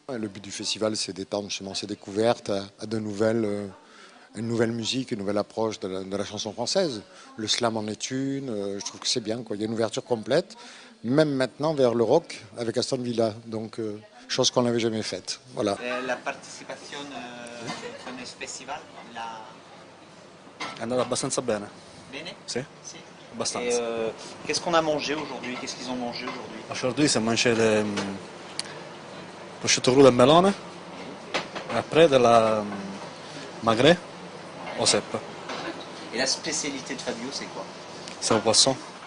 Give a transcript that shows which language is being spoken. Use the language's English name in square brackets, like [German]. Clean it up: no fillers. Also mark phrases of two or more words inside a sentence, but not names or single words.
[French] Le but du festival c'est d'étendre justement ces découvertes à une nouvelle musique, une nouvelle approche de la chanson française. Le slam en est une, je trouve que c'est bien quoi. Il y a une ouverture complète, même maintenant vers le rock avec Aston Villa, donc chose qu'on n'avait jamais faite. Voilà. La participation [Italian] con il festival, È andata abbastanza bene. Bene? Sì. Sì. Abbastanza. [French] Qu'est-ce qu'on a mangé aujourd'hui? Qu'est-ce qu'ils ont mangé aujourd'hui? Aujourd'hui, [Italian] si è mangiato prosciutto crudo e melone, e [French] après de la magret au cèpe. Et la spécialité de Fabio, c'est quoi? C'est au poisson.